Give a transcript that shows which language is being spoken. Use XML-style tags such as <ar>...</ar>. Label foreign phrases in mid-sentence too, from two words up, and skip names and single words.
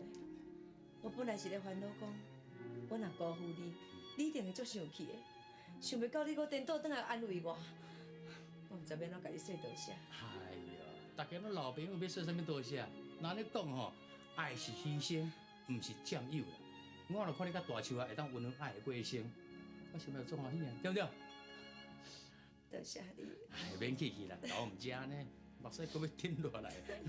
<nan>我本来是咧烦恼讲，我若辜负你，你一定会足生气的。想袂到你搁颠倒转来安慰我，我毋知要怎甲你说多谢。哎呀，大家拢老朋友，要说啥物多谢？那咧讲吼，爱是牺牲，毋是占有啦。我若看你甲大树啊，会当温暖爱的过一生，我想要做欢喜啊，对不对？多谢你。哎，免客气啦，搞毋食呢，目屎搁要停落来。</nan>